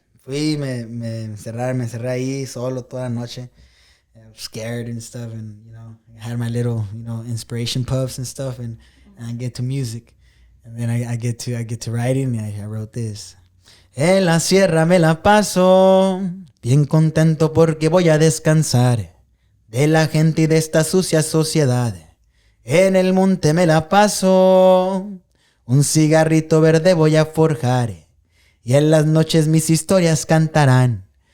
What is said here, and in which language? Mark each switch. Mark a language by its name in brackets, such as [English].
[Spanish] Fui, me encerré ahí solo toda la noche. [English] I was scared and stuff, and you know, I had my little, you know, inspiration puffs and stuff, and I get to music, and then I get to writing, and I wrote this. [Spanish] En la sierra me la paso bien contento porque voy a descansar de la gente y de esta sucia sociedad. En el monte me la paso, un cigarrito verde voy a forjar y en las noches mis historias cantarán.